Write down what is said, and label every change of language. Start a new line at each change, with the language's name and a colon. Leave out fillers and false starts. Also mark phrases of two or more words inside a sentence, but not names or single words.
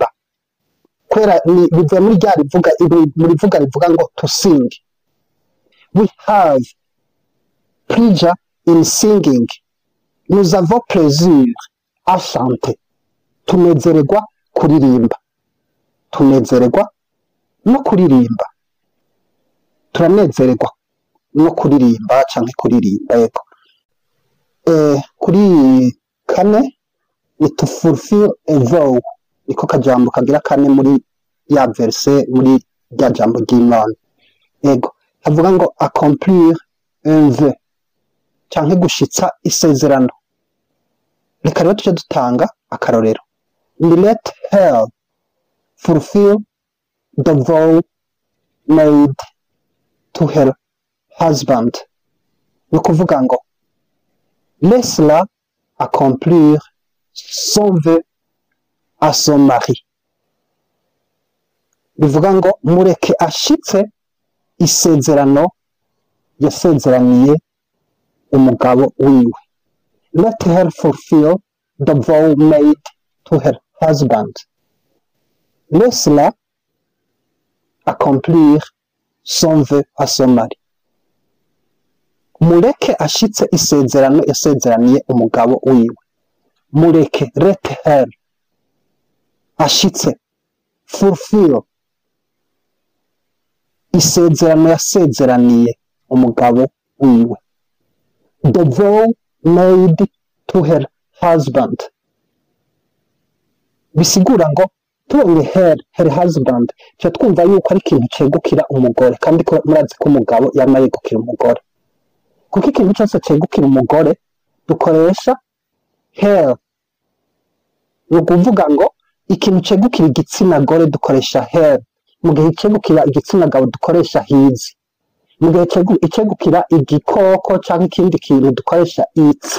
Rundi: Kwera bivuye muri rya rivuga ngo
English: to sing. We have pleasure in singing,
French: nous avons plaisir à chanter,
Rundi: tunezererwa kuririmba, tunezererwa no kuririmba, turanezererwa no kuririmba cyangwa kuririmba. Yego. Kuri kane ni
English: to fulfill a vow,
Rundi: niko kajambo kagira kane muri ya verse muri rya jambo ry'Imana. Yego, havuga ngo
French: accomplir un vœu
Rundi: cyangwa gushitsa isezerano. Reka rero tuje dutanga akarorero.
English: Let her fulfill the vow made to her husband,
Rundi: ni ukuvuga ngo
French: laisse-la accomplir son vœu à son mari.
Rundi: Bivuga ngo mureke ashitse isezerano yasezeraniye umugabo wiwe.
English: Let her fulfill the vow made to her husband.
French: Laisse-la accomplir son vœu à son mari.
Rundi: Mureke ashitse isezerano yasezeraniye umugabo wiwe. Mureke,
English: let her,
Rundi: ashitse, fulfill, isezerano yasezeraniye umugabo wiwe.
English: The vow made to her husband.
Rundi: Bisigura ngo tubonye
English: her husband,
Rundi: cyo twumva yuko ari ikintu cegukira umugore, kandi ko murazi ko umugabo yama yegukira umugore. Kuko ikintu cyose cegukira umugore dukoresha her. Ni ukuvuga ngo ikintu cegukira igitsina gore dukoresha her, mu gihe cegukira igitsina gabo dukoresha his, mu gihe cegukira igikoko cyangwa ikindi kintu dukoresha its.